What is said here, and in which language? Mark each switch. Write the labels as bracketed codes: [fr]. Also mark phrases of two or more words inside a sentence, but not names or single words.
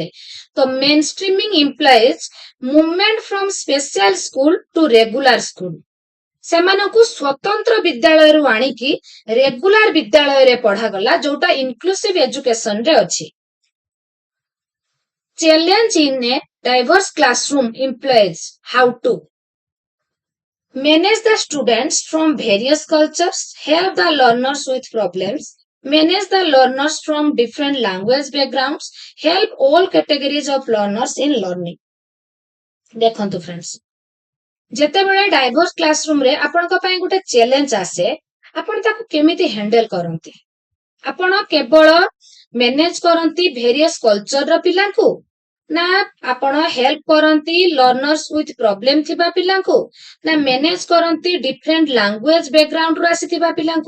[en] ତ main streaming implies movement from special school to regular school. [or] ସେମାନଙ୍କୁ ସ୍ୱତନ୍ତ୍ର ବିଦ୍ୟାଳୟରୁ ଆଣିକି ରେଗୁଲାର ବିଦ୍ୟାଳୟରେ ପଢାଗଲା, ଯୋଉଟା [en] inclusive educationରେ [or] ଅଛି। [en] challenge in a diverse classroom implies how to manage the students from various cultures, help the learners with problems, manage the learners from different language backgrounds, help all categories of learners in learning. [or] ଦେଖନ୍ତୁ फ्रेंड्स, ଯେତେବେଳେ [en] diverse classroom [or] ରେ ଆପଣଙ୍କ ପାଇଁ ଗୋଟେ ଚ୍ୟାଲେଞ୍ଜ ଆସେ, ଆପଣ ତାକୁ କେମିତି ହ୍ୟାଣ୍ଡେଲ କରନ୍ତି? ଆପଣ କେବଳ ମ୍ୟାନେଜ କରନ୍ତି [en] various cultureର [or] ପିଲାଙ୍କୁ, ନା ଆପଣ ହେଲ୍ପ କରନ୍ତି [en] learners with problem [or] ଥିବା ପିଲାଙ୍କୁ, ନା ମ୍ୟାନେଜ କରନ୍ତି [en] different language backgroundରୁ [or] ଆସିଥିବା ପିଲାଙ୍କୁ?